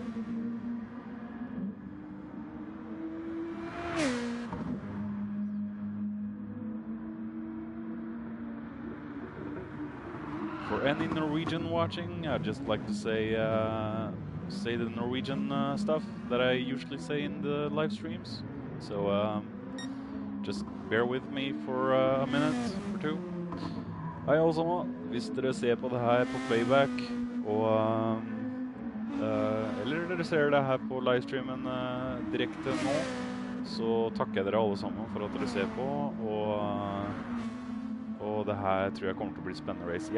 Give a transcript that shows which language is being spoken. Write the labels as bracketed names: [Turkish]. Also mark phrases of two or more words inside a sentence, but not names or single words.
[English] For any Norwegian watching, I'd just like to say the Norwegian stuff that I usually say in the live streams. So just bear with me for a minute or two. [Norwegian] Hei alle sammen, hvis dere ser på det her på playback, eller dere ser det her på livestreamen direkte nå, så takker jeg dere alle sammen for at dere ser på, og det her tror jeg kommer til å bli spennende race.